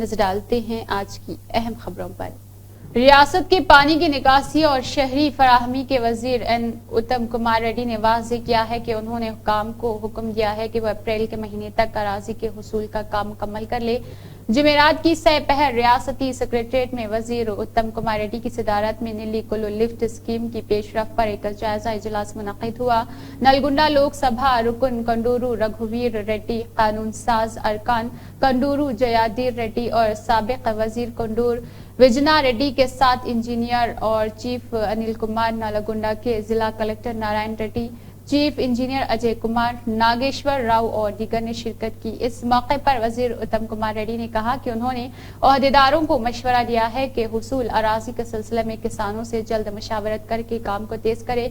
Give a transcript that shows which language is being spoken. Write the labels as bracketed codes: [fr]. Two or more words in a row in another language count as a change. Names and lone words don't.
[ur] نظر ڈالتے ہیں آج کی اہم خبروں پر۔ ریاست کے پانی کی نکاسی اور شہری فراہمی کے وزیر این اتم کمار ریڈی نے واضح کیا ہے کہ انہوں نے حکام کو حکم دیا ہے کہ وہ اپریل کے مہینے تک اراضی کے حصول کا کام مکمل کر لے۔ جمعرات کی سہ پہر ریاستی سکریٹریٹ میں وزیر اتم کمار ریڈی کی صدارت میں نیلی کلو لفٹ اسکیم کی پیش رفت پر ایک جائزہ اجلاس منعقد ہوا۔ نلگنڈا لوک سبھا رکن کنڈورو رگھویر ریڈی، قانون ساز ارکان کنڈورو جیادیر ریڈی اور سابق وزیر کنڈور وجنا ریڈی کے ساتھ انجینئر اور چیف انل کمار، نلگنڈا کے ضلع کلکٹر نارائن ریڈی، چیف انجینئر اجے کمار، ناگیشور راؤ اور دیگر نے شرکت کی۔ اس موقع پر وزیر اتم کمار ریڈی نے کہا کہ انہوں نے عہدیداروں کو مشورہ دیا ہے کہ حصول اراضی کے سلسلے میں کسانوں سے جلد مشاورت کر کے کام کو تیز کرے۔